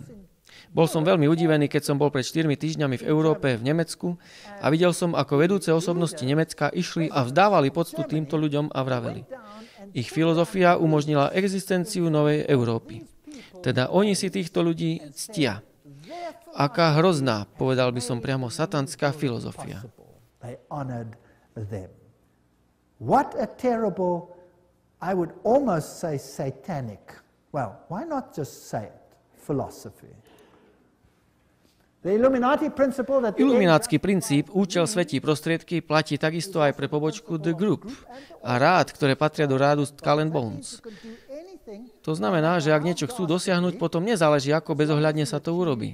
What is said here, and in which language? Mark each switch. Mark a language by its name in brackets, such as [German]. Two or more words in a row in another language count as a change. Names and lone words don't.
[Slovak] Bol som veľmi udivený, keď som bol pred 4 týždňami v Európe, v Nemecku a videl som, ako vedúce osobnosti Nemecka išli a vzdávali poctu týmto ľuďom a vraveli. Ich filozofia umožnila existenciu novej Európy. Teda oni si týchto ľudí ctia. Aká hrozná, povedal by som priamo, satanská filozofia. [English] What a terrible, I would almost say satanic, well, why not just say it, philosophy. [Slovak] Iluminátsky princíp, účel svetí prostriedky, platí takisto aj pre pobočku The Group a rád, ktoré patria do rádu Skull and Bones. To znamená, že ak niečo chcú dosiahnuť, potom nezáleží, ako bezohľadne sa to urobí.